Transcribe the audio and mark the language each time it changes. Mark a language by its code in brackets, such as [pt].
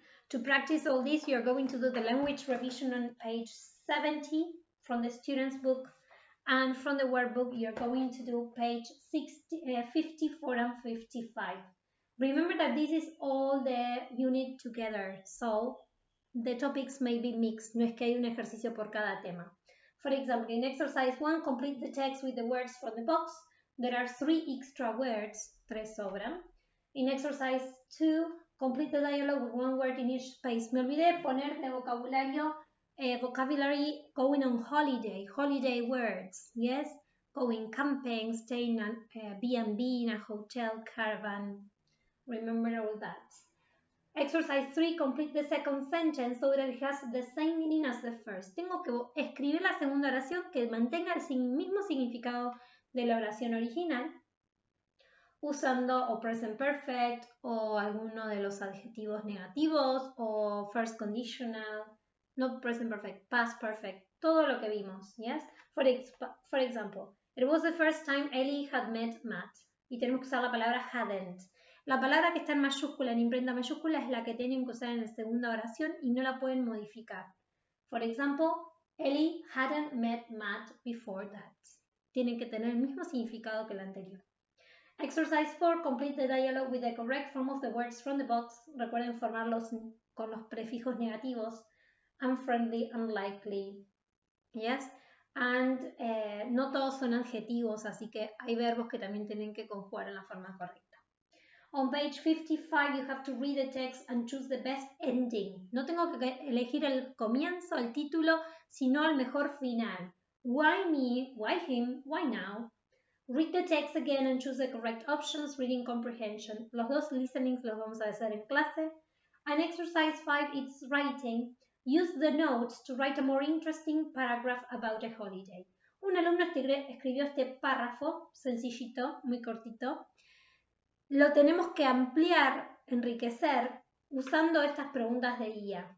[en] To practice all this, you're going to do the language revision on page 70 from the student's book, and from the workbook, you're going to do page 54 and 55. Remember that this is all the unit together, so the topics may be mixed. [es] No es que hay un ejercicio por cada tema. [en] For example, in exercise 1, complete the text with the words from the box. There are 3 extra words, [es] 3 sobran. [en] In exercise 2, complete the dialogue with 1 word in each space. [es] Me olvidé poner de vocabulario, [en] vocabulary going on holiday, holiday words, yes? Going camping, staying in a B&B, in a hotel, caravan. Remember all that. Exercise 3, complete the second sentence so that it has the same meaning as the first. [es] Tengo que escribir la segunda oración que mantenga el mismo significado de la oración original, usando o present perfect o alguno de los adjetivos negativos o [en] first conditional, not present perfect, past perfect, [es] todo lo que vimos, yes? [en] For example, it was the first time Ellie had met Matt. [es] Y tenemos que usar la palabra hadn't. La palabra que está en mayúscula, en imprenta mayúscula, es la que tienen que usar en la segunda oración y no la pueden modificar. [en] For example, Ellie hadn't met Matt before that. [es] Tienen que tener el mismo significado que la anterior. [en] Exercise 4, complete the dialogue with the correct form of the words from the box. [es] Recuerden formarlos con los prefijos negativos. [en] Unfriendly, unlikely. Yes. [es] And no todos son adjetivos, así que hay verbos que también tienen que conjugar en la forma correcta. [en] On page 55 you have to read the text and choose the best ending. [es] No tengo que elegir el comienzo, el título, sino el mejor final. [en] Why me? Why him? Why now? Read the text again and choose the correct options. Reading comprehension. [es] Los dos listenings los vamos a hacer en clase. [en] And exercise 5, it's writing. Use the notes to write a more interesting paragraph about a holiday. [es] Un alumno escribió este párrafo, sencillito, muy cortito. Lo tenemos que ampliar, enriquecer, usando estas preguntas de guía.